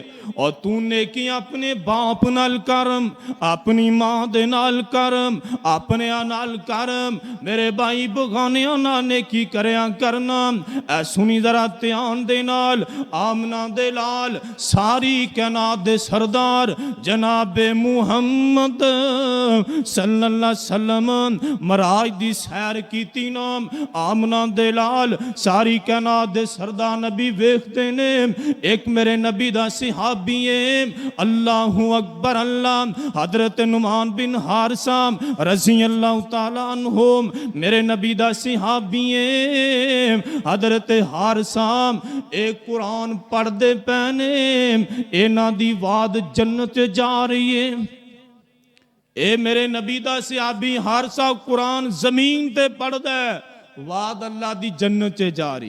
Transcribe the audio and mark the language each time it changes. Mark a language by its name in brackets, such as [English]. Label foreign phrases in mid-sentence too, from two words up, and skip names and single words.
[Punjabi] ਔਰ ਤੂ ਨੇਕੀ ਅਪਣੇ ਬਾਪ ਨਾਲ ਕਰ, ਅਪਣੀ ਮਾਂ ਦੇ ਨਾਲ ਕਰ, ਅਪਣੇ ਨਾਲ ਕਰ। ਮੇਰੇ ਭਾਈ ਬਗਾਨਿਆਂ ਨਾਲ ਨੇਕੀ ਕਰਿਆ ਕਰਨਾ। ਐ ਸੁਣੀ ਜ਼ਰਾ ਧਿਆਨ ਦੇ ਨਾਲ, ਆਮਨਾ ਦੇ ਲਾਲ ਸਾਰੀ ਕਾਇਨਾਤ ਦੇ ਸਰਦਾਰ ਜਨਾਬੇ ਮੁਹੰਮਦ [Arabic] صلى الله عليه وسلم [Punjabi] ਮਰਾਜ ਦੀ ਸੈਰ ਕੀਤੀ ਨਾ। ਆਮਨਾ ਦੇ ਲਾਲ ਸਾਰੀ ਕਾਇਨਾਤ ਦੇ ਸਰਦਾਰ ਨਬੀ ਵੇਖਦੇ ਨੇ। ਇਕ ਮੇਰੇ ਨਬੀ ਦਾ ਸਹਾਬੀ ਹੈ, [Arabic] الله أكبر. [Punjabi] ਅੱਲਾਹ ਹਜ਼ਰਤ ਨੁਮਾਨ ਬਿਨ ਹਾਰਿਸਾ [Arabic] رضي الله تعالى عنه [Punjabi] ਮੇਰੇ ਨਬੀ ਦਾ ਸਹਾਬੀ ਹੈ। ਹਜ਼ਰਤ ਹਾਰਿਸਾ ਇਕ ਕੁਰਾਨ ਪੜ੍ਹਦੇ ਪੈਣੇ, ਇਨ੍ਹਾਂ ਦੀ ਵਾਦ ਜੰਨਤ ਜਾ ਰਹੀ ਹੈ। ਏ ਮੇਰੇ ਨਬੀ ਦਾ ਸਹਾਬੀ ਹਾਰਿਸਾ ਕੁਰਾਨ ਜ਼ਮੀਨ ਤੇ ਪੜ੍ਹਦਾ ਹੈ, ਵਾਦ ਅੱਲਾਹ ਦੀ ਜੰਨਤ ਜਾ ਰਹੀ।